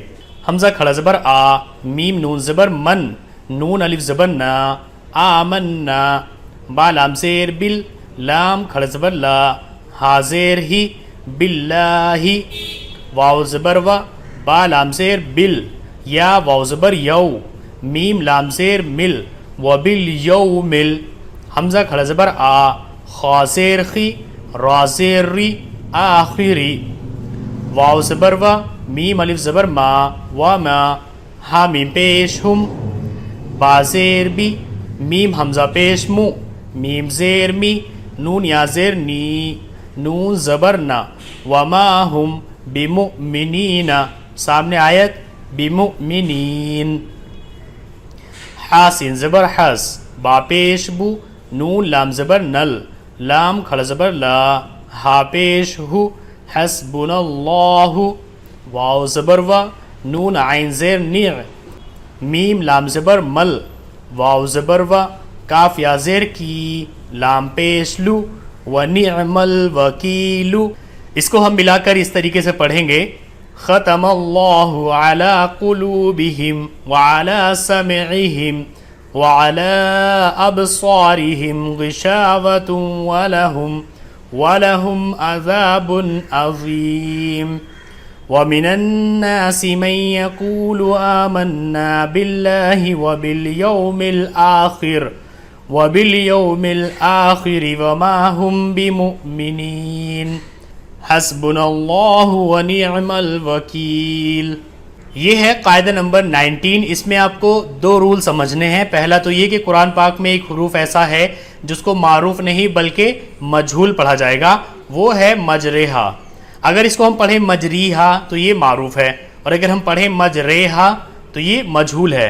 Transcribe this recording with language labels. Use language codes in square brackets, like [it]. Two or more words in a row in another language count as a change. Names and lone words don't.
[ur] حمزہ کھڑا زبر آ میم نون زبر من نون الف زبر نا آمنا با لام زیر بل لام کھڑا زبر لا ہا زیر ہی باللہ واو زبر و با لام زیر بل یا واو زبر یو میم لام زیر مل و بل یو مل حمزہ کھڑا زبر آ خا زیر خی را زیر ری آخری واو زبر و میم الف زبر ما و ما ہا میم پیش ہم با زیر بی میم حمزہ پیش مو میم زیر می نون یا زیر نی نون زبر نا [ar] وما ہم بمؤمنین [ur] سامنے آیت بمؤمنین حاسین زبر حس با پیش بو نون لام زبر نل لام کھڑا زبر لا ہا پیش ہو [ar] حسبنا اللہ [ur] واو زبر و نون عین زیر نیع میم لام زبر مل واو زبر و کاف یا زیر کی لام پیش لو [ar] و نعم الوکیل [ur] اس کو ہم ملا کر اس طریقے سے پڑھیں گے [ar] ختم اللہ علی قلوبہم وعلی سمعہم وعلی ابصارہم غشاوۃ ولہم عذاب عظیم ومن الناس من يقول آمنا بالله وباليوم الآخر وما هم بمؤمنين حسبنا اللہ ونعم الوکیل۔ [ur] یہ ہے قاعدہ نمبر 19۔ اس میں آپ کو دو رول سمجھنے ہیں۔ پہلا تو یہ کہ قرآن پاک میں ایک حروف ایسا ہے جس کو معروف نہیں بلکہ مجہول پڑھا جائے گا، وہ ہے مجریہا۔ اگر اس کو ہم پڑھیں مجریہا تو یہ معروف ہے، اور اگر ہم پڑھیں مجریہا تو یہ مجہول ہے۔